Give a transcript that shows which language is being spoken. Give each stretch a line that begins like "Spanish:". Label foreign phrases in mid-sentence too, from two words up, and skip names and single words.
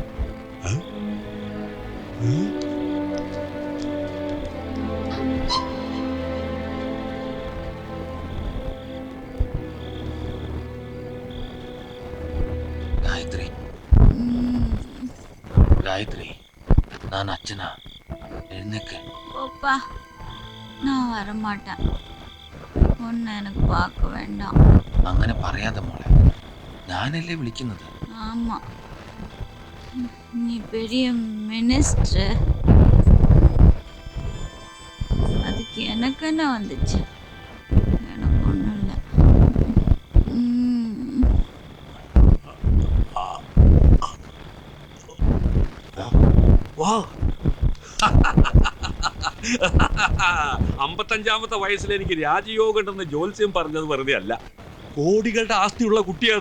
Malayalam: ഗായത്രി, ഗായത്ரி,
Tamil: நான் அச்சனா, எழுந்துக்கு. போப்பா, நான் வரமாட்டேன். ஒன்னு எனக்கு பார்க்க வேண்டாம்.
Malayalam: അങ്ങനെ പറയാതെ മോളെ, ഞാനല്ലേ വിളിക്കുന്നത്.
Tamil: ஆமா, நீ பெரிய மினிஸ்டர். அதுக்கு எனக்கு என்ன வந்துச்சு? எனக்கு ஒன்றும் இல்லை.
Malayalam: വാ, 55-ാമത്തെ വയസ്സിൽ എനിക്ക് രാജയോഗം ഉണ്ടെന്ന് ജോത്സ്യം പറഞ്ഞത് വെറുതെ അല്ല. കോടികളുടെ ആസ്തിയുള്ള കുട്ടിയത്.